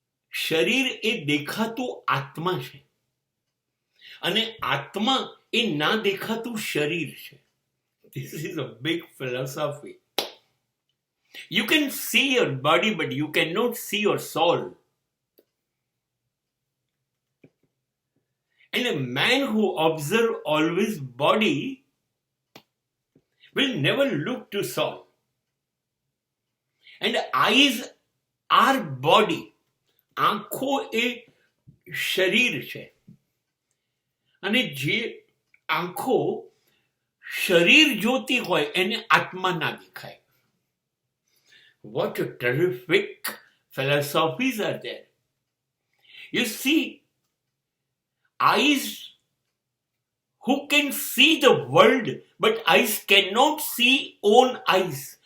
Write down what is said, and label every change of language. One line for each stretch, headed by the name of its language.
Gujarati: શરીર એ દેખાતું આત્મા છે અને આત્મા એ ના દેખાતું શરીર છે.
English: This is a big philosophy. You can see your body, but you cannot see your soul. And a man who observes always body will never look to soul. And eyes are body.
Gujarati: આંખો એ શરીર છે અને જે આંખો શરીર જોતી હોય એને આત્મા ના દેખાય.
English: What a terrific philosophies are there. You see, eyes who can see the world, but eyes cannot see own eyes.